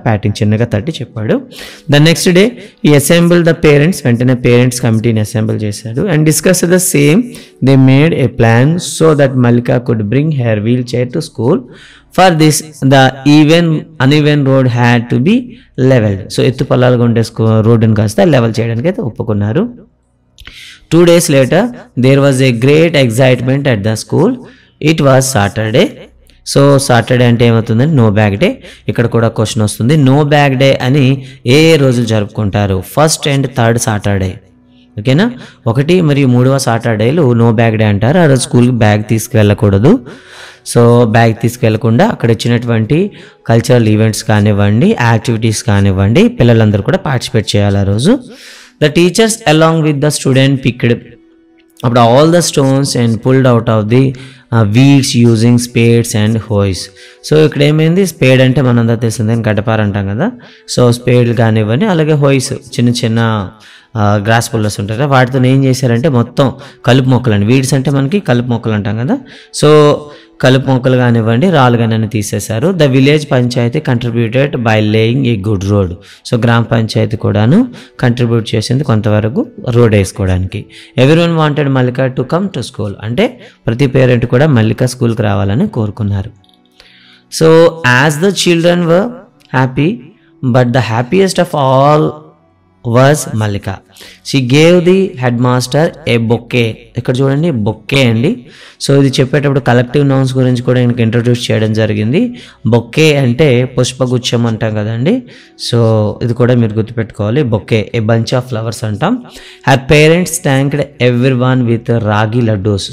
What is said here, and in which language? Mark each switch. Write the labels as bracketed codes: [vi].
[te] Patting చిన్నగా తట్టి చెప్పాడు. [en] the next day he assemble the parents, [te] వెంటనే పేరెంట్స్ కమిటీని అసెంబుల్ చేశాడు. [en] And discuss the same, they made a plan so that Mallika could bring her wheelchair to school. For this the uneven road had to be levelled. [te] So ఎత్తు పల్లాలుగా ఉండే రోడ్డుని కాస్త level చేయడానికి అయితే ఒప్పుకున్నారు. [en] 2 days later, there was a great excitement at the school. It was Saturday. [te] So Saturday అంటే ఏమవుతుందని no bag day. ఇక్కడ కూడా క్వశ్చన్ వస్తుంది, నో బ్యాగ్ డే అని ఏ రోజులు జరుపుకుంటారు? [en] 1st and 3rd Saturday, ఓకేనా. [te] 1 మరియు 3వ సాటర్డేలు నో బ్యాగ్ డే అంటారు. ఆ రోజు స్కూల్కి బ్యాగ్ తీసుకువెళ్ళకూడదు. సో బ్యాగ్ తీసుకెళ్లకుండా అక్కడ ఇచ్చినటువంటి కల్చరల్ ఈవెంట్స్ కానివ్వండి, యాక్టివిటీస్ కానివ్వండి, పిల్లలందరూ కూడా పార్టిసిపేట్ చేయాలి ఆ రోజు. [en] The teachers along with the student picked up all the stones and pulled out of the weeds using spades and hoes. [te] So ఇక్కడ ఏమైంది, స్పేడ్ అంటే మనందరూ తెలిసిందే, గడ్డపార అంటాం కదా. సో స్పేడ్ కానివ్వండి, అలాగే హోయిస్ చిన్న చిన్న గ్రాస్ పుల్లర్స్ ఉంటాయి కదా, వాటితో ఏం చేశారంటే మొత్తం కలుపు మొక్కలు అండి, వీడ్స్ అంటే మనకి కలుపు మొక్కలు అంటాం కదా. సో కలుపు మొక్కలు కానివ్వండి, రాళ్ళు కానీ తీసేశారు. [en] The village panchayat contributed by laying a good road. [te] So గ్రామ పంచాయతీ కూడాను కంట్రిబ్యూట్ చేసింది కొంతవరకు రోడ్ వేసుకోవడానికి. [en] everyone wanted Mallika to come to school, [te] అంటే ప్రతి పేరెంట్ కూడా మల్లిక స్కూల్కి రావాలని కోరుకున్నారు. [en] So as the children were happy, but the happiest of all was Mallika. She gave the headmaster a bouquet. [te] ఇక్కడ చూడండి బొక్కే అండి. సో ఇది చెప్పేటప్పుడు కలెక్టివ్ నౌన్స్ గురించి కూడా ఇంక ఇంట్రడ్యూస్ చేయడం జరిగింది. బొక్కే అంటే పుష్పగుచ్చం అంటాం కదండి. సో ఇది కూడా మీరు గుర్తుపెట్టుకోవాలి, [en] bouquet a bunch of flowers [te] అంటాం. [en] Her parents thanked everyone with ragi laddoos.